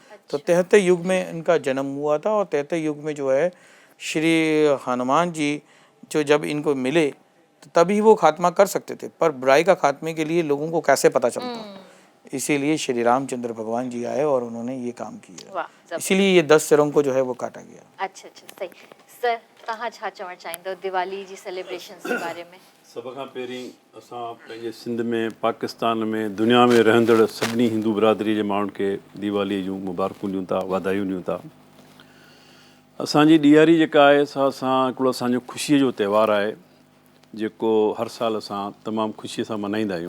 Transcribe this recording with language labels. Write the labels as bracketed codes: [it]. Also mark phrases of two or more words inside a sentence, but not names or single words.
[hi] तो 73 युग में इनका जन्म हुआ था, और 73 युग में जो है श्री हनुमान जी जो जब इनको मिले तो तभी वो खात्मा कर सकते थे, पर बुराई का खात्मे के लिए लोगों को कैसे पता चलता, इसीलिए श्री रामचंद्र भगवान जी आए और उन्होंने ये काम किया। इसीलिए ये 10 सिरों को जो है वो काटा गया। [sd] अच्छा, सही। सर तव्हां छा चवणु चाहींदव दिवाली जी सेलिब्रेशन्स [hi] के बारे में? [sd] सभ खां पहिरीं असां पंहिंजे सिंध में, पाकिस्तान में, दुनिया में रहंदड़ सभिनी हिंदू बिरादरी जे माण्हुनि खे दीवालीअ जूं मुबारकूं ॾियूं था, वाधायूं ॾियूं था। असांजी ॾियारी जेका आहे असां हिकिड़ो असांजो ख़ुशीअ जो त्योहारु आहे, जेको हर साल असां तमामु ख़ुशीअ सां मल्हाईंदा आहियूं।